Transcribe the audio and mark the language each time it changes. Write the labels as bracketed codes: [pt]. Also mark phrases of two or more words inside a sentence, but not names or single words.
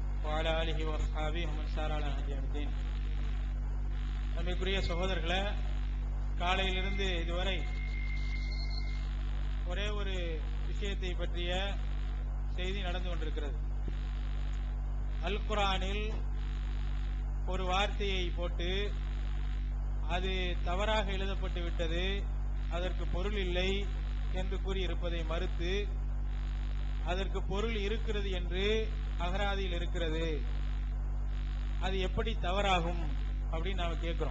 [ar] وعلى آله وأصحابه ومن سار على نهج الدين. [ta] நம்முடைய சகோதரர்களே, காலையிலிருந்து இதுவரை ஒரே ஒரு விஷயத்தை பற்றிய செய்தி நடந்து கொண்டிருக்கிறது. அல் குர்ஆனில் ஒரு வார்த்தையை போட்டு அது தவறாக எழுதப்பட்டு விட்டது, அதற்கு பொருள் இல்லை என்று கூறியிருப்பதை மறுத்து அதற்கு பொருள் இருக்கிறது என்று அகராதியில் இருக்கிறது, அது எப்படி தவறாகும் அப்படின்னு நாம கேட்கிறோம்.